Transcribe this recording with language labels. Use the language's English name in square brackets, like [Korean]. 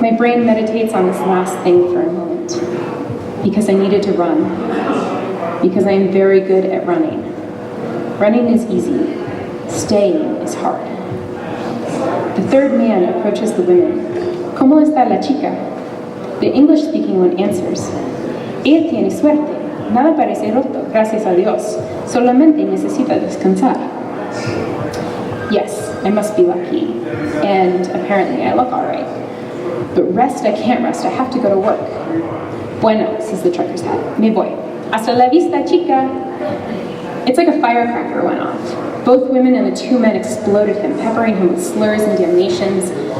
[English] My brain meditates on this last thing for a moment, because I needed to run, because I am very good at running. Running is easy, staying is hard. The third man approaches the women. [Spanish] ¿Cómo está la chica? [English] The English-speaking one answers. [Spanish] Ella tiene suerte, nada parece roto, gracias a Dios, solamente necesita descansar. [English] Yes, I must be lucky, and apparently I look all right. But rest, I can't rest. I have to go to work. Bueno, says the trucker's hat. [Spanish] Me voy. Hasta la vista, chica. [English] It's like a firecracker went off. Both women and the two men exploded him, peppering him with slurs and damnations.